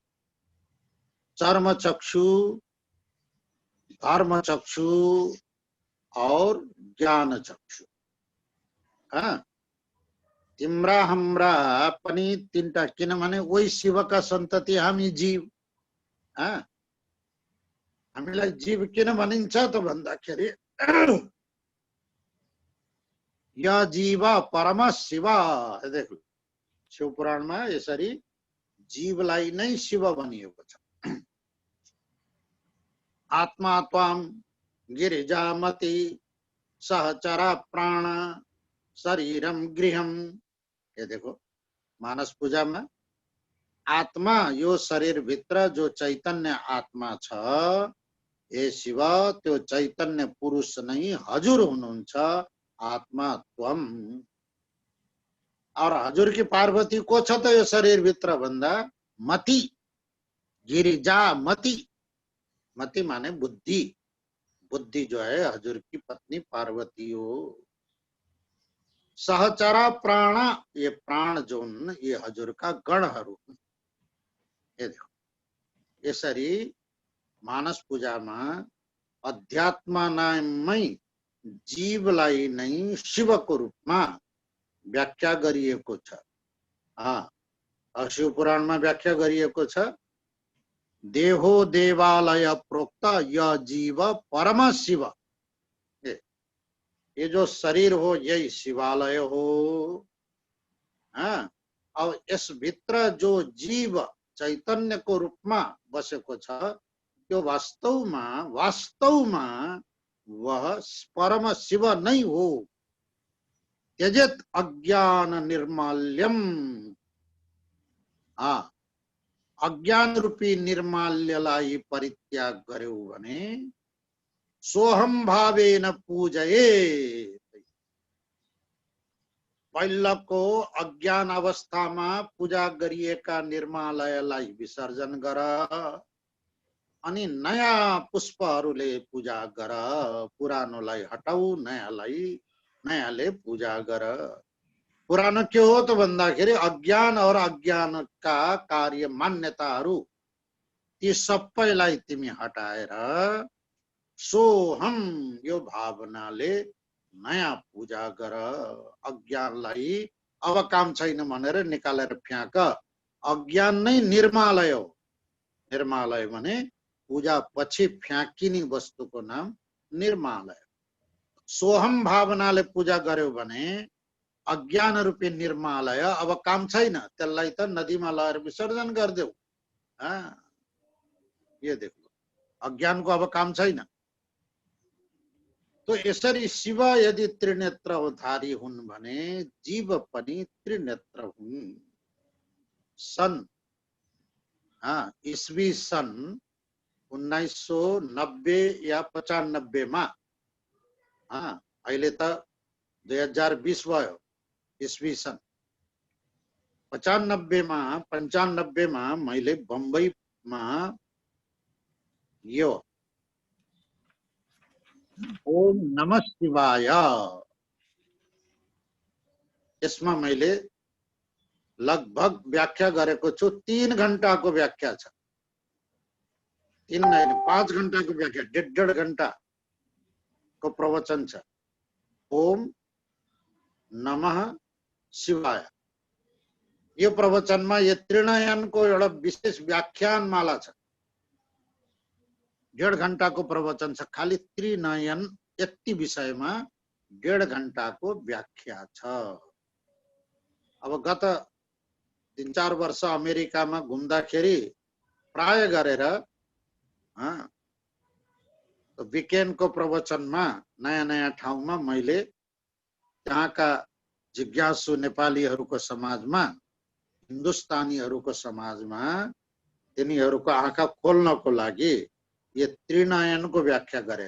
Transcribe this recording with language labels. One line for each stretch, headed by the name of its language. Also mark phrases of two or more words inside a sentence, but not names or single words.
Hindi: चर्मचक्षु, धर्मचक्षु और ज्ञानचक्षु।
Nepali: तिम्रा हाम्रा पनि तीनटा, किनभने वही शिवका सन्तति हामी जीव। हामीलाई जीव किन भनिन्छ त भन्दाखेरि या
Sanskrit: जीव परम शिव।
Nepali: देखो, शिव पुराणमा यसरी जीवलाई नै शिव भनिएको छ।
Sanskrit: आत्मा त्वाम गिरिजामति सहचरा प्राण शरीरम गृहम।
Hindi: ये देखो, मानस पूजा में आत्मा,
Nepali: यो शरीर भित्र जो चैतन्य आत्मा छ, हे शिव त्यो चैतन्य पुरुष नै हजुर हुनुहुन्छ,
Sanskrit: आत्मा त्वम।
Hindi: और हजुर की पार्वती
Nepali: को छ त यो शरीर भित्र भन्दा मति, गिरिजा मति।
Hindi: मति माने बुद्धि, बुद्धि जो है हजुर की पत्नी पार्वती हो। सहचरा प्राण, ये प्राण जो ये हजुर का गणहरू। ये देखो,
Nepali: यसरी मानस पूजामा अध्यात्ममै जीवलाई नै शिवको रूपमा व्याख्या गरिएको छ। शिव पुराणमा व्याख्या गरिएको छ,
Sanskrit: देहो देवालय प्रोक्त य जीव परम शिव।
Hindi: ये जो
Nepali: शरीर हो यही शिवालय हो।
Hindi: और इस
Nepali: भित्र जो जीव चैतन्य
Hindi: को रूप में
Nepali: बसेको छ, त्यो वास्तवमा वह परम शिव नै हो।
Sanskrit: त्यजेत अज्ञान निर्माल्यम।
Nepali: अज्ञान रूपी निर्माल्यलाई परित्याग गर्यो भने
Sanskrit: सोहम भावेन पूजये।
Nepali: पहिलाको अज्ञान अवस्थामा पूजा गरिएका निर्मालयलाई विसर्जन गर, अनि नयाँ पुष्पहरूले पूजा गर। पुरानोलाई हटाऊ, नयाँले पूजा गर। पुरानो के हो त भन्दाखेरि अज्ञान
Hindi: और अज्ञान का
Nepali: कार्य मान्यताहरू, ती सबैलाई तिमी हटाएर सोहम यो भावनाले नयाँ पूजा गर। अज्ञानलाई अब काम छैन भनेर निकालेर फ्याँक। अज्ञान नै निर्मालय हो। निर्मालय भने पूजा पछि फ्याँकिने वस्तुको नाम निर्मालय। सोहम भावनाले पूजा गर्यो भने अज्ञान रूपी निर्मालय अब काम छैन, त्यसलाई त नदीमा लगेर विसर्जन गरिदेऊ।
Hindi: ये देखो,
Nepali: अज्ञानको अब काम छैन। तो यसरी शिव यदि त्रिनेत्रधारी हुन् भने जीव पनि त्रिनेत्र हुन्। सन ईस्वी सन 1990 या 95 मा, अहिले त 2020 भयो। ईस्वी सन 95 मा मैले बम्बईमा यो ओम नमः शिवाय यसमा मैले लगभग व्याख्या गरेको छु। 3 घण्टाको व्याख्या छ। 3 होइन 5 घण्टाको व्याख्या, 1.5 घण्टाको प्रवचन छ। ओम नमः शिवाय यो प्रवचनमा यो त्रिनयनको एउटा विशेष व्याख्यानमाला छ। 1.5 घण्टाको प्रवचन छ खाली त्रिनयन यति विषयमा 1.5 घण्टाको व्याख्या छ। अब गत 3-4 वर्ष अमेरिकामा घुम्दाखेरि प्राय गरेर विकेन्डको प्रवचनमा नयाँ नयाँ ठाउँमा मैले त्यहाँका जिज्ञासु नेपालीहरूको समाजमा, हिन्दुस्तानीहरूको समाजमा तिनीहरूको आँखा खोल्नको लागि यो त्रिनयनको व्याख्या गरे।